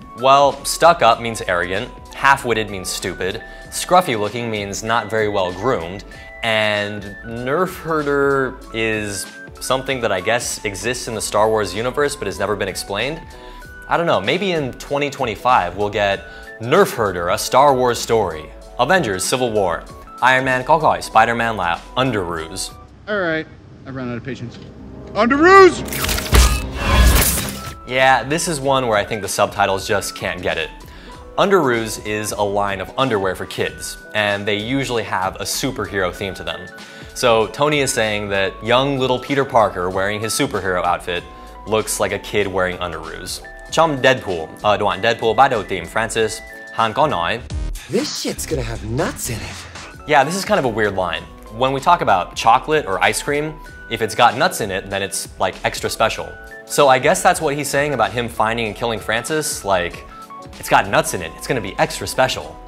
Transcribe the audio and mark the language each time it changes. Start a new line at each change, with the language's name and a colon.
English: Well, stuck up means arrogant, half-witted means stupid, scruffy-looking means not very well groomed, and nerf herder is something that I guess exists in the Star Wars universe but has never been explained. I don't know, maybe in 2025 we'll get Nerf Herder, a Star Wars story. Avengers: Civil War.
Vietnamese: Iron Man có gọi Spider-Man là Underoos.
English: All right, I've run out of patience. Underoos! Yeah, this is one where I think the subtitles just can't get it. Underoos is a line of underwear for kids, and they usually have a superhero theme to them. So Tony is saying that young little Peter Parker wearing his superhero outfit looks like a kid wearing underoos.
Vietnamese: Trong Deadpool, đoạn Deadpool bắt đầu tìm Francis, Han có nói,
English: "This shit's gonna have nuts in it." Yeah, this is kind of a weird line. When we talk about chocolate or ice cream, if it's got nuts in it, then it's like extra special. So I guess that's what he's saying about him finding and killing Francis, like, it's got nuts in it, it's gonna be extra special.